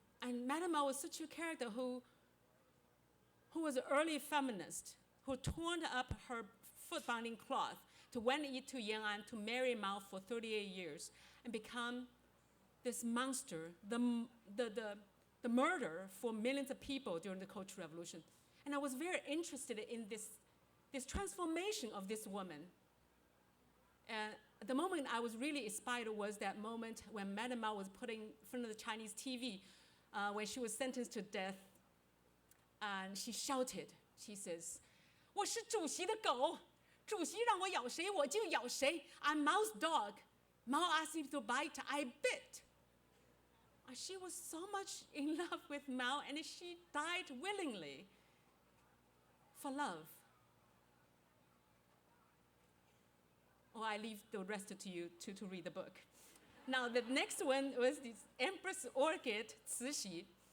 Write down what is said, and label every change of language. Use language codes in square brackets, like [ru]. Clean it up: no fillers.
[en] And Madame Mao was such a character who was an early feminist, who torn up her foot-binding cloth to went to Yan'an to marry Mao for 38 years and become this monster, the murder for millions of people during the Cultural Revolution. And I was very interested in this transformation of this woman. And the moment I was really inspired was that moment when Madame Mao was put in front of the Chinese TV when she was sentenced to death. And she shouted, she says, [zh] 我是主席的狗，主席让我咬谁我就咬谁. [en] I'm Mao's dog. Mao asked me to bite, I bit. She was so much in love with Mao, and she died willingly for love. Oh, I leave the rest to you to read the book. Now, the next one was this Empress Orchid, Cixi.